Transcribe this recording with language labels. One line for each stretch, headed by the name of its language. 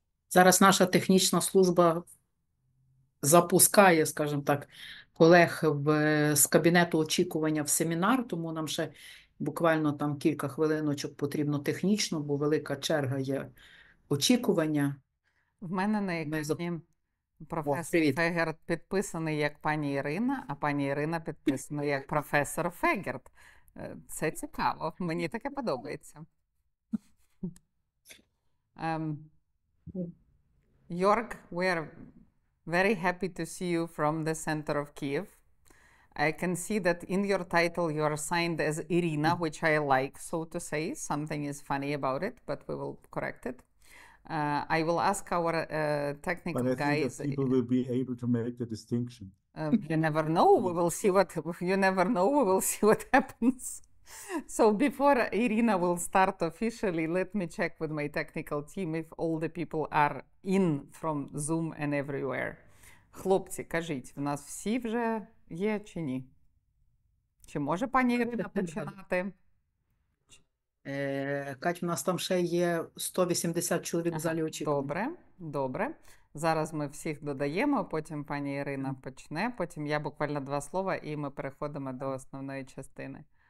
Ukrainian: Зараз наша технічна служба запускає, скажімо так, колег з кабінету очікування в семінар, тому нам ще буквально там кілька хвилиночок потрібно технічно, бо велика черга є очікування. В мене на екрані професор Фегерт підписаний як пані Ірина, а пані Ірина підписана як професор Фегерт. Це цікаво, мені таке подобається.
English: Jörg, we are very happy to see you from the center of Kiev. I can see that in your title you are signed as Iryna, which I like, so to say. Something is funny about it, but we will correct it. I will ask our technical guys. But I think that people will be able to make the distinction. You never know. We will see what. You never know. We will see what happens. So before Iryna will start officially, let me check with my technical team if all the people are in from Zoom and everywhere.
Ukrainian: Хлопці, кажіть, в нас всі вже є чи ні? Чи може пані Ірина починати? Кать, у нас там ще є 180 чоловік в залі очікування. Добре, добре. Зараз ми всіх додаємо, потім пані Ірина почне, потім я буквально 2 слова і ми переходимо до основної частини.